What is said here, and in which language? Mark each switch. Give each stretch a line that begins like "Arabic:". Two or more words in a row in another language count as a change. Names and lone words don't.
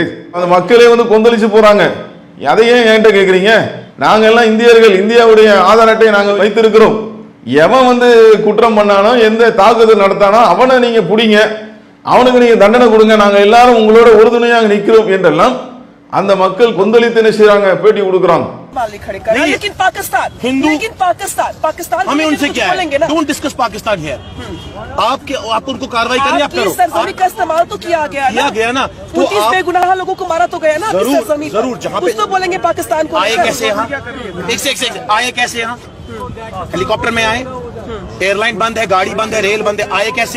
Tamil: அந்த மக்களே கொந்தளிச்சு போறாங்க. அதையே என்கிட்ட கேட்குறீங்க? நாங்க எல்லாம் இந்தியர்கள், இந்தியாவுடைய ஆதார் அட்டையை நாங்கள் வைத்திருக்கிறோம். எவன் குற்றம் பண்ணானோ, எந்த தாக்குதல் நடத்தானோ அவனை நீங்க பிடிங்க, அவனுக்கு நீங்க தண்டனை கொடுங்க, நாங்க எல்லாரும் உங்களோட உறுதுணையாக நிற்கிறோம் என்றெல்லாம் அந்த மக்கள் கொந்தளித்து என்ன செய்றாங்க, பேட்டி கொடுக்குறாங்க.
Hindi: लेकिन पाकिस्तान हिंदू, लेकिन पाकिस्तान हमें उनसे क्या है?
English: don't discuss Pakistan here.
Hindi: आप उनको कार्रवाई करिए, आप करो। सरजमी का इस्तेमाल तो किया गया ना, तो 29 बेगुनाह लोगों को मारा तो गया ना। जरूर जहाँ पे तो बोलेंगे पाकिस्तान को आए कैसे यहाँ, एक आए कैसे यहाँ? हेलीकॉप्टर में आए, एयरलाइन बंद है, गाड़ी बंद है, रेल बंद है, आए कैसे?